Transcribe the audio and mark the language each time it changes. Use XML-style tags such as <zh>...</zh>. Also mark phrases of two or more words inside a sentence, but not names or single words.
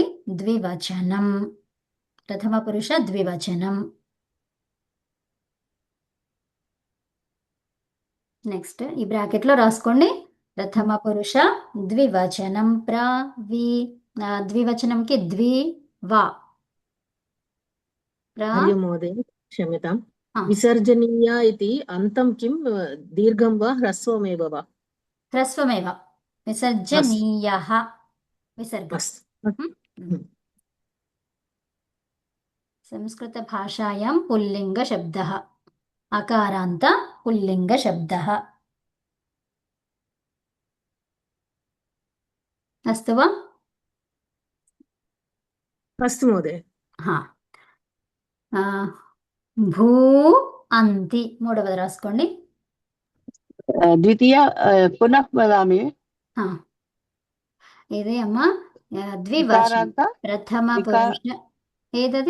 <te>ద్వివచనం, ప్రథమ పురుష ద్వివచనం. నెక్స్ట్ ఈ బ్రాకెట్లో రాసుకోండి, ప్రథమ పురుష ద్వివచనం. ద్వివచనంకి ద్వివా.</te> <sa>हरि ओम् महोदय, क्षम्यताम्। विसर्जनीया इति अन्तं किं दीर्घं वा ह्रस्वमेव वा?</sa> <te>హ్రస్వమేవ. విసర్జనీయః విసర్గ.</te> <sa>अस्तु। संस्कृतभाषायां पुल्लिङ्गशब्दः, अकारान्त पुल्लिङ्गशब्दः. अस्तु वा? अस्तु महोदय।</sa> <te>భూ అంతి మూడవది రాసుకోండి.</te> <sa>द्वितीय पुनः वदामि.</sa> <te>ఇదే అమ్మా ద్వివచనం, ప్రథమ పురుష. ఏదది?</te>